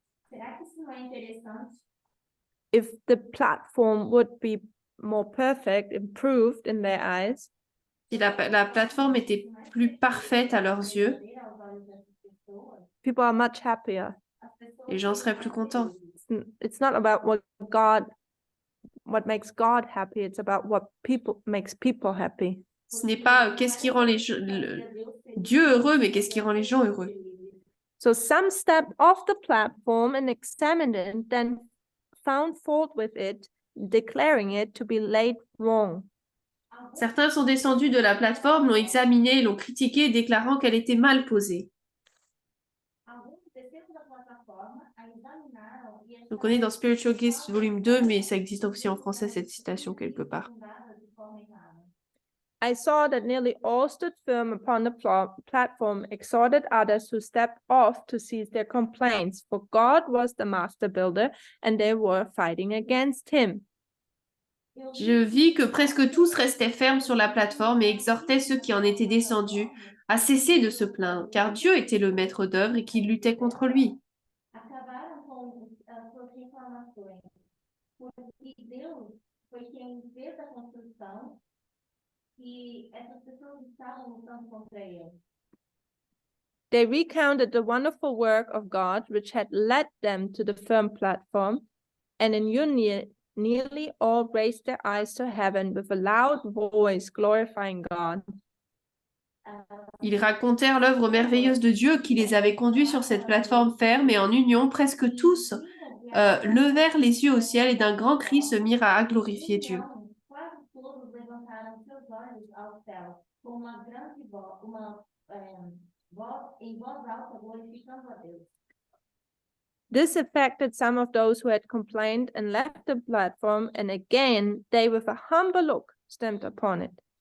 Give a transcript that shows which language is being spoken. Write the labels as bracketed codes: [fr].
[pt] Será que isso não é interessante? [en] If the platform would be more perfect, improved in their eyes, [fr] Si la plateforme était plus parfaite à leurs yeux, [pt] Aos olhos dessas pessoas, [en] people are much happier. [pt] as pessoas [fr] les gens seraient plus contents. [en] It's not about what makes God happy, it's about what makes people happy. [fr] Ce n'est pas qu'est-ce qui rend Dieu heureux, mais qu'est-ce qui rend les gens heureux. [en] So some stepped off the platform and examined it, then found fault with it, declaring it to be laid wrong. [fr] Certains sont descendus de la plateforme, l'ont examinée, l'ont critiquée, déclarant qu'elle était mal posée. [pt] Alguns desceram da plataforma, a examinaram e [fr] Donc on est dans Spiritual Gifts volume 2, mais ça existe aussi en français, cette citation quelque part. [pt] fundadas de forma errada. [en] I saw that nearly all stood firm upon the platform, exhorted others who stepped off to cease their complaints, for God was the master builder and they were fighting against him. [fr] Je vis que presque tous restaient fermes sur la plateforme et exhortaient ceux qui en étaient descendus à cesser de se plaindre, car Dieu était le maître d'œuvre et qu'ils luttaient contre lui. [pt] Acabaram com as suas reclamações, porque Deus foi quem fez a construção e essas pessoas estavam lutando contra ele. [en] They recounted the wonderful work of God, which had led them to the firm platform, and in union, nearly all raised their eyes to heaven with a loud voice, glorifying God. [fr] Ils racontèrent l'œuvre merveilleuse de Dieu qui les avait conduits sur cette plateforme ferme et en union, presque tous levèrent les yeux au ciel et d'un grand cri se mirent à glorifier Dieu. [pt] Então, quase todos levantaram seus olhos ao céu com uma grande voz, voz em voz alta, glorificando a Deus. [en] This affected some of those who had complained and left the platform, and again they with a humble look stamped upon it.